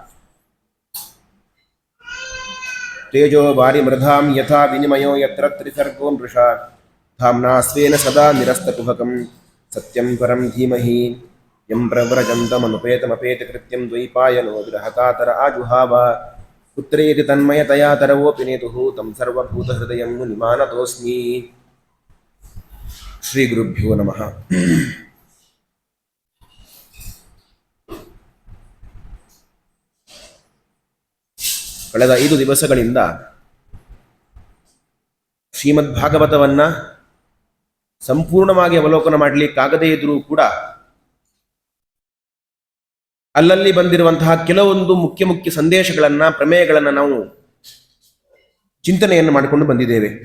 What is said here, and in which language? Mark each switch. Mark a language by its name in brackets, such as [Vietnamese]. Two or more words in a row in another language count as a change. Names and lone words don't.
[Sanskrit] तेजो वारिमृधां यथा विनिमयो यत्र त्रिसर्गो मृषा धाम्ना स्वेन सदा निरस्तकुहकं सत्यं परं धीमहि। यं प्रव्रजन्तमनुपेतमपेतकृत्यं द्वैपायनो विरहकातर आजुहाव पुत्रेति तन्मयतया तरवोऽपि नेतुः तं सर्वभूतहृदयं मुनिमानतोऽस्मि। ಶ್ರೀ ಗುರುಭ್ಯೋ ನಮಃ. [Kannada] ಕಳೆದ 5 ದಿವಸಗಳಿಂದ ಶ್ರೀಮದ್ ಭಾಗವತವನ್ನ ಸಂಪೂರ್ಣವಾಗಿ ಅವಲೋಕನ ಮಾಡಲಿಕ್ಕಾಗದೇ ಇದ್ರೂ ಕೂಡ ಅಲ್ಲಲ್ಲಿ ಬಂದಿರುವಂತಹ ಕೆಲವೊಂದು ಮುಖ್ಯ ಸಂದೇಶಗಳನ್ನು ಪ್ರಮೇಯಗಳನ್ನು ನಾವು ಚಿಂತನೆಯನ್ನು ಮಾಡಿಕೊಂಡು ಬಂದಿದ್ದೇವೆ.